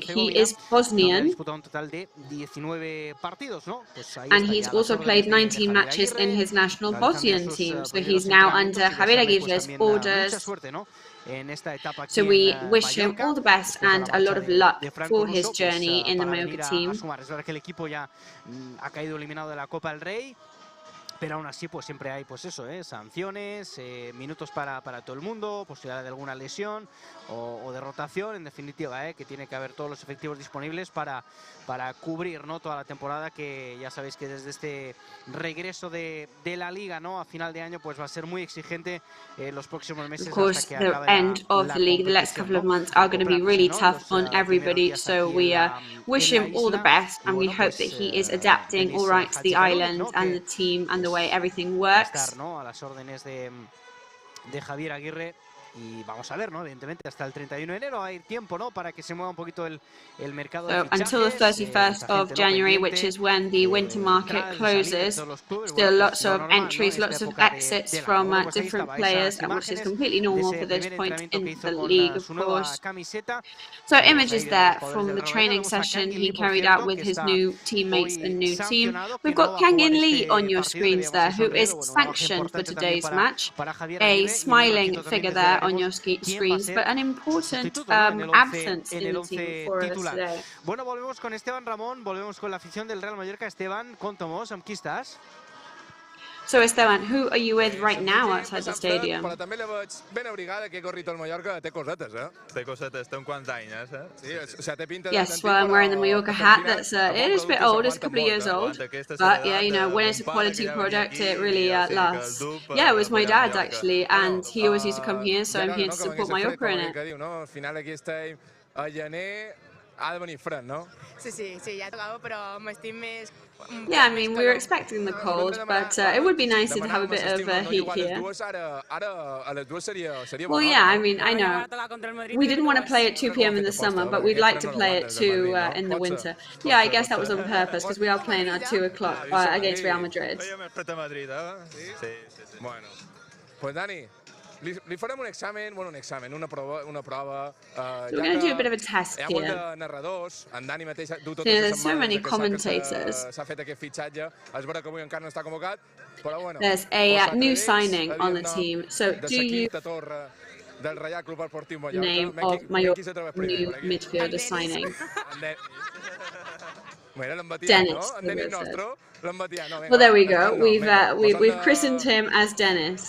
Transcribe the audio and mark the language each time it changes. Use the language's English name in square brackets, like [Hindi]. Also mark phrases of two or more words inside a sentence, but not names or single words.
[English] He is Bosnian, and he's also played 19 matches in his national Bosnian team, so he's now under Javier Aguirre's orders. So we wish him all the best and a lot of luck for his journey in the Mallorca team. [Spanish] Pero aún así, pues siempre hay, pues eso, sanciones, minutos para todo el mundo, posibilidad de alguna lesión o de rotación, en definitiva, que tiene que haber todos los efectivos disponibles para cubrir, ¿no?, toda la temporada, que ya sabéis que desde este regreso de la liga, ¿no?, a final de año, pues va a ser muy exigente los próximos meses. [English] Of course, the end of the league, the next couple of months are going to be really tough on everybody, so we wish him all the best, and we hope that he is adapting all right to the island and the team and the way everything works. [Spanish] A las órdenes de Javier Aguirre. Y vamos a ver, ¿no? Evidentemente, hasta el 31 de enero hay tiempo, ¿no?, para que se mueva un poquito el mercado de fichajes. [English] Until the 31st of January, which is when the winter market closes, still lots of entries, lots of exits from different players, which is completely normal for this point in the league, of course. So images there from the training session he carried out with his new teammates and new team. We've got Kang In Lee on your screens there, who is sanctioned for today's match. A smiling figure there on your screens, but an important absence in the team for us today. [Spanish] Bueno, volvemos con Esteban Ramón, volvemos con la afición del Real Mallorca. [Catalan] Esteban, conta-mos, amb qui estàs? [English] So Esteban, who are you with right now outside the stadium? [Catalan] Però també la veig ben abrigada, que he corrit al Mallorca, té cosetes, Té cosetes, té uns quants anys, Sí, [Spanish] o sea, [Catalan] té pinta de... [English] Yes, well, I'm wearing the Mallorca hat. That's it is a bit old, it's a couple of years old. But yeah, you know, when it's a quality product, it really lasts. Yeah, it was my dad actually, and he always used to come here, so I'm here to support Mallorca in it. [Catalan] Al final aquí estem a gener, ha de venir fred, no? Sí, ja tocava, però m'estic més... [English] Yeah, I mean, we were expecting the cold, but it would be nicer to have a bit of heat here. Well, yeah, I mean, I know. We didn't want to play at 2 p.m. in the summer, but we'd like to play at 2 in the winter. Yeah, I guess that was on purpose, because we are playing at 2 o'clock against Real Madrid. [Spanish] Bueno, pues [Catalan] Dani, li farem un examen, una prova. [English] So we're going to do a bit of a test here. [Catalan] Narradors, en Dani mateix du tota la setmana que s'ha fet aquest fitxatge. És vera que avui encara no està convocat, però bueno. [English] There's a new signing on the team. So do you name of my new midfielder signing? Dennis. Well, there we go. We've christened him as Dennis.